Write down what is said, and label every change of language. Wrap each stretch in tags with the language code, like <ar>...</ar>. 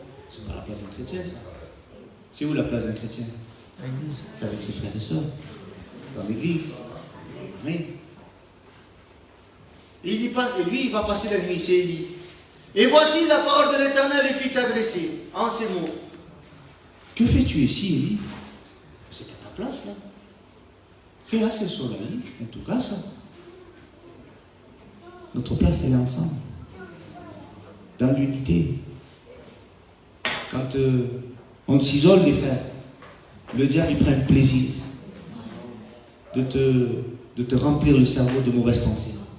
<fr>C'est pas la place d'un chrétien, ça. C'est où la place d'un chrétien? C'est avec ses frères et sœurs, dans l'église. Amen. Et lui, il va passer la nuit, c'est Élie. Et voici la parole de l'Éternel lui fut adressée en ces mots. Que fais-tu ici, Élie? C'est pas ta place, là.</fr> <es>¿Qué haces solo ahí, en tu casa?</es> <fr>Notre place, elle est ensemble. Dans l'unité. Quand on s'isole, les frères, le diable, il prend plaisir de te remplir le cerveau de mauvaises pensées.</fr>